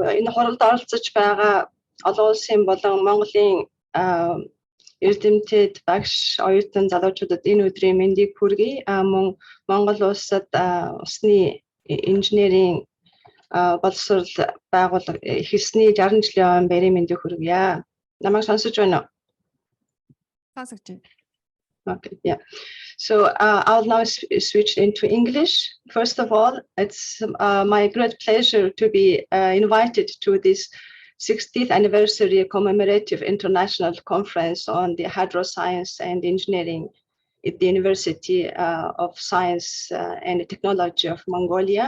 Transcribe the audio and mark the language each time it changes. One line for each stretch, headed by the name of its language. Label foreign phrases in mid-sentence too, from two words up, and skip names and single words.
Mongolian: Энэ хуралд оролцож байгаа олон улсын болон Монголын эрдэмтэд багш оюутан залуучуудад энэ өдрийн мэндийг хүргэе. Мөн Монгол улсад усны инженерийн боловсрол байгууллага хэсгийн 60 жилийн өмнө барийн мэндийг хүргье. Намайг сонсож байна уу? Сонсож байна.
English: Okay, yeah. So I'll now switch into English. First of all, it's my great pleasure to be invited to this 60th anniversary commemorative international conference on the hydroscience and engineering at the University of Science and Technology of Mongolia.